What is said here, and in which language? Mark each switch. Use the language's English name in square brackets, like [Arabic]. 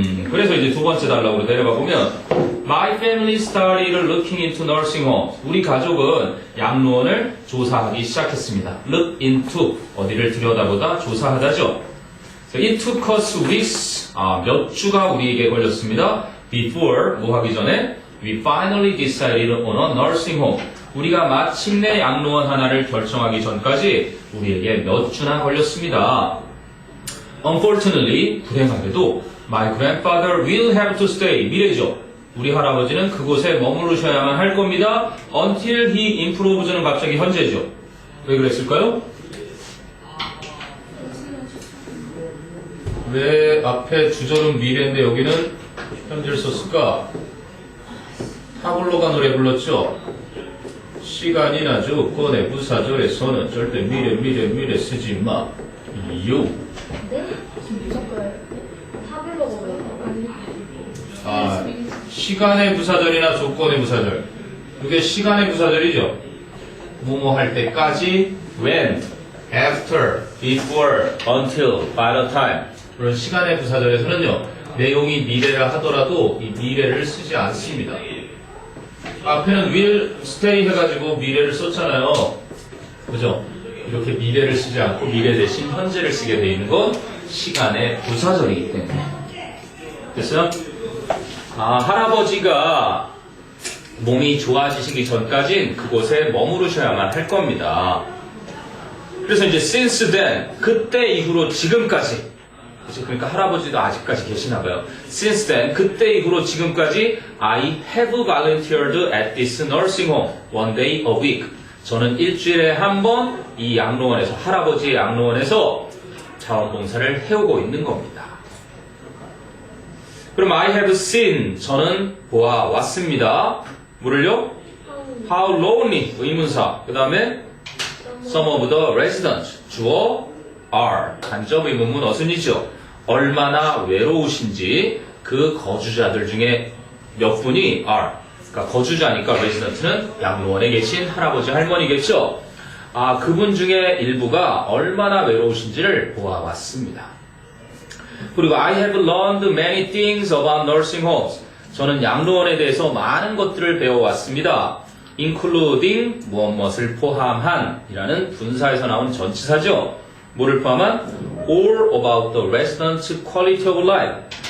[Korean] 그래서 이제 두 번째 단락으로 내려가 보면 [English] My family started looking into nursing homes. [Korean] 우리 가족은 양로원을 조사하기 시작했습니다. [English] Look into [Korean] 어디를 들여다보다 조사하다죠. [English] It took us weeks. [Korean] 몇 주가 우리에게 걸렸습니다. [English] Before [Korean] 뭐 하기 전에 [English] we finally decided on a nursing home. [Korean] 우리가 마침내 양로원 하나를 결정하기 전까지 우리에게 몇 주나 걸렸습니다. [English] Unfortunately, [Korean] 불행하게도 [English] my grandfather will have to stay. [Korean] 미래죠. 우리 할아버지는 그곳에 머무르셔야만 할 겁니다. [English] Until he improves [Korean] 는 갑자기 현재죠. 왜 그랬을까요? 왜 앞에 주절은 미래인데 여기는 현재를 썼을까? 타블로가 노래 불렀죠? 시간이 나죠. 꺼내 부사절에서는 절대 미래 쓰지 마. 이유. 네? 타블로가 왜요? 시간의 부사절이나 조건의 부사절. 이게 시간의 부사절이죠. 뭐뭐 할 때까지, when, after, before, until, by the time. 그런 시간의 부사절에서는요, 내용이 미래라 하더라도 이 미래를 쓰지 않습니다. 앞에는 [English] will stay [Korean] 해가지고 미래를 썼잖아요. 그죠? 이렇게 미래를 쓰지 않고 미래 대신 현재를 쓰게 돼 있는 건 시간의 부사절이기 때문에. 됐어요? 할아버지가 몸이 좋아지시기 전까진 그곳에 머무르셔야만 할 겁니다. 그래서 이제 [English] since then, [Korean] 그때 이후로 지금까지, 그죠? 그러니까 할아버지도 아직까지 계시나 봐요. [English] Since then, [Korean] 그때 이후로 지금까지 [English] I have volunteered at this nursing home one day a week. [Korean] 저는 일주일에 한 번 이 양로원에서, 할아버지의 양로원에서 자원봉사를 해오고 있는 겁니다. 그럼 [English] I have seen, [Korean] 저는 보아왔습니다. 뭐를요? [English] How lonely, [Korean] 의문사. 그 다음에 [English] some of the residents, [Korean] 주어 are, 간접 의문문 어순이죠. 얼마나 외로우신지 그 거주자들 중에 몇 분이 are. 그러니까 거주자니까 resident는 양로원에 계신 할아버지 할머니겠죠. 그분 중에 일부가 얼마나 외로우신지를 보아왔습니다. [English] 그리고 I have learned many things about nursing homes. [Korean] 저는 양로원에 대해서 많은 것들을 배워왔습니다. [English] including [Korean] 무엇을 포함한 이라는 분사에서 나온 전치사죠. 뭐를 포함한? [English] all about the residents' quality of life.